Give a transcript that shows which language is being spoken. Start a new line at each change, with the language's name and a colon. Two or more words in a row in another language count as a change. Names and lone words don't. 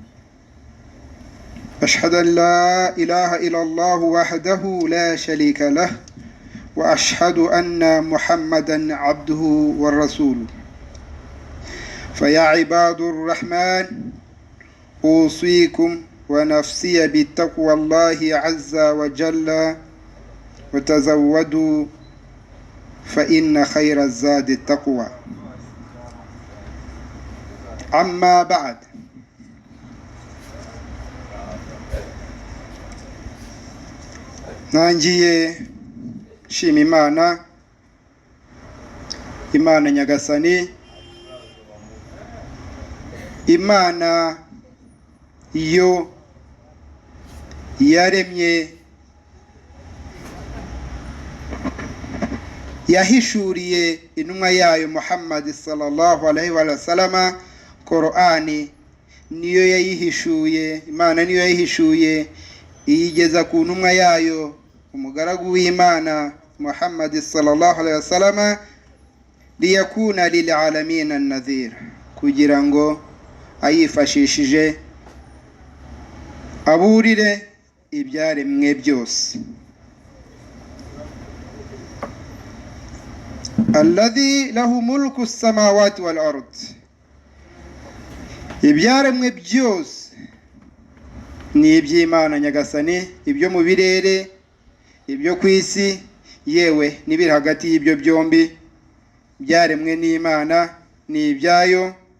Arabic: أشهد أن لا إله إلا الله وحده لا شريك له وأشهد أن محمدا عبده ورسوله فيا عباد الرحمن أوصيكم ونفسي بتقوى الله عز وجل وتزودوا فإن خير الزاد التقوى أما بعد
Kinyarwanda: nangiye shima Imana Nyagasani, Imana yo yaremye yahishuriye intumwa yayo Muhammad
Arabic: صلى الله عليه وسلم
Kinyarwanda: Qur'ani, niyo yayihishuye. Imana niyo yayihishuye iyigeza ku ntumwa yayo umugaragu w'Imana Muhammad
Arabic: صلى الله عليه وسلم ليكون للعالمين النذير,
Kinyarwanda: kugira ngo ayifashishije aburire ibyaremwe byose.
Arabic: الذي له ملك السماوات والأرض,
Kinyarwanda: ibyaremwe byose ni iby'Imana Nyagasani, ibyo mu birere, ibyo ku isi, yewe n'ibiri hagati y'ibyo byombi byaremwe n'Imana, ni ibyayo.